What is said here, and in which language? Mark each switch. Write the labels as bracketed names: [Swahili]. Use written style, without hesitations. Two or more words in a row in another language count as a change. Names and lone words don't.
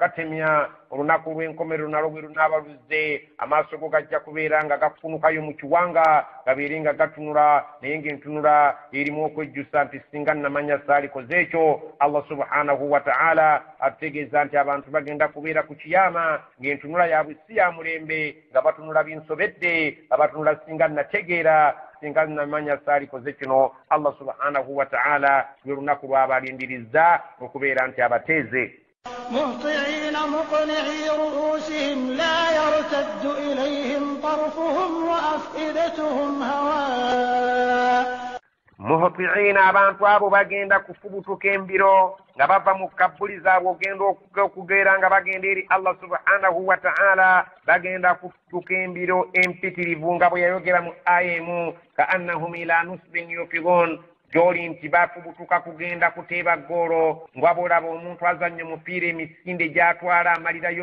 [Ganda] gatemya olunaku lw'enkomerero nalwo bwe lunaabaluze amaaso go gajja kubeera nga gakunukayo mu kiwanga gabeere nga gatunula naye ng'entunula erimu okwejjusa nti singa namanya saalikoze ekyo [Arabic] الله سبحانه وتعالى [Ganda] atutegeeza nti abantu bagenda kubeera ku kiyama ng'entunula yaabwe si ya mulembe nga batunula binsobedde nga batunula singa nategeera singa namanya saalikoze kino [Arabic] الله سبحانه وتعالى [Ganda] lwe lunaku lw'abalindiriza okubeera nti abateeze. [Arabic] مهطعين مقنعي رؤوسهم لا يرتد إليهم طرفهم وأفئدتهم هواء. [Ganda] مهطعين abantu abo bagenda kufubutuka embiro nga bava mu kabbuli zaabwe ogenda okugeera nga bagenda eri [Arabic] الله سبحانه وتعالى [Ganda] bagenda kufutuka embiro empitirivu nga bwe yayogera mu aya emu [Arabic] كأنهم إلى نصب يوفضون [Ganda] gy'oli nti bafubutuka kugenda kuteeba ggoolo ng'abolaba omuntu azannya omupiira emisinde gy'atwala amalirayo